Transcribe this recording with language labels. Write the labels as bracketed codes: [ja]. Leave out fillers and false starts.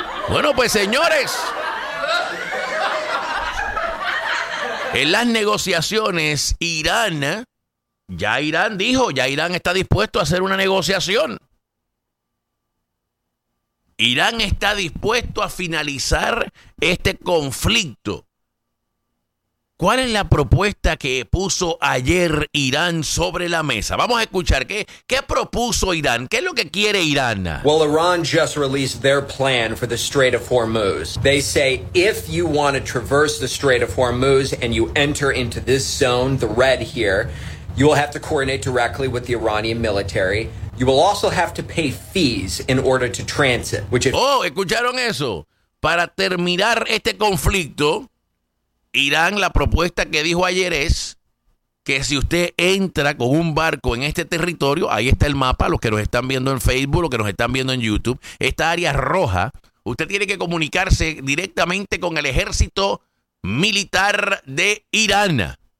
[es] Bueno, pues, señores, en las negociaciones, Irán dijo, ya Irán está dispuesto a hacer una negociación. Irán está dispuesto a finalizar este conflicto. ¿Cuál es la propuesta que puso ayer Irán sobre la mesa? Vamos a escuchar qué propuso Irán. ¿Qué es lo que quiere Irán? [en] Well, Iran just released their plan for the Strait of Hormuz. They say if you want to traverse the Strait of Hormuz and you enter into this zone, the red here, you will have to coordinate directly with the Iranian military. You will also have to pay fees in order to transit. [es] Oh, ¿escucharon eso? Para terminar este conflicto, Irán, la propuesta que dijo ayer es que si usted entra con un barco en este territorio, ahí está el mapa, los que nos están viendo en Facebook, los que nos están viendo en YouTube, esta área roja, usted tiene que comunicarse directamente con el ejército militar de Irán.